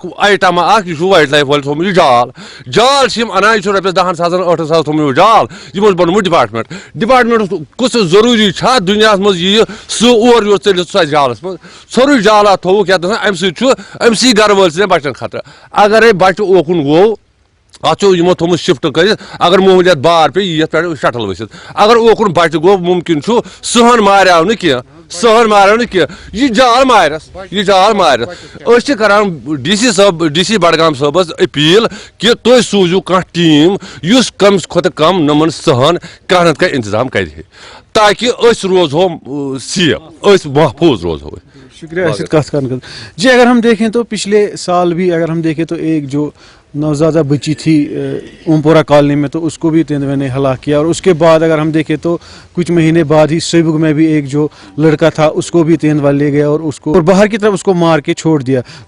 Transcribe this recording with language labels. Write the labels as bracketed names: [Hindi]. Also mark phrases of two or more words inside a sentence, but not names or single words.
[Kashmiri] آیٹَما اَکھ یہِ چھُ وایلڈ لایف وٲلۍ تھوٚمُت یہِ جال چھِ یِم اَنان یہِ چھُ رۄپیَس 10,000 8,000 تھوٚمُت یہِ جال یِمو اوس بنومُت ڈِپاٹمٮ۪نٛٹَس کُس ضروٗری چھا دُنیاہَس منٛز یِیہِ سُہ اورٕ یور ژٔلِتھ سُہ جالَس منٛز ژھوٚرُے جالا تھوٚوُکھ یَتھ اَمہِ سۭتۍ چھُ أمسٕے گرٕ وٲلۍ سٕنٛدٮ۪ن بَچَن خطرٕ اگرے بَچہِ اوکُن گوٚو اَتھ چھُ یِمو تھوٚمُت شِفٹ کٔرِتھ اگر معموٗلیت بار پیٚیہِ یِیہِ یَتھ پٮ۪ٹھ شٹل ؤسِتھ اگر اوکُن بَچہِ گوٚو مُمکِن چھُ صحن ماریو نہٕ کینٛہہ یہِ جال مارٮ۪س أسۍ چھِ کران ڈی سی بڈگام صٲبَس أپیٖل کہِ تُہۍ سوٗزِو کانٛہہ ٹیٖم یُس کم کھۄتہٕ کم نۄمَن صحن کانٛہہ نتہٕ کانٛہہ انتظام کرِ ہے تاکہِ أسۍ روزہو سیف أسۍ محفوٗظ روزہو [Urdu] شکریہ اسد کتھ کرنے کا جی اگر ہم دیکھیں تو پچھلے سال بھی اگر ہم دیکھیں تو ایک جو نوزادہ بچی تھی اومپورہ کالونی میں تو اس کو بھی تیندوے نے ہلاک کیا اور اس کے بعد اگر ہم دیکھیں تو کچھ مہینے بعد ہی سیبگ میں بھی ایک جو لڑکا تھا اس کو بھی تیندوا لے گیا اور اس کو اور باہر کی طرف اس کو مار کے چھوڑ دیا تو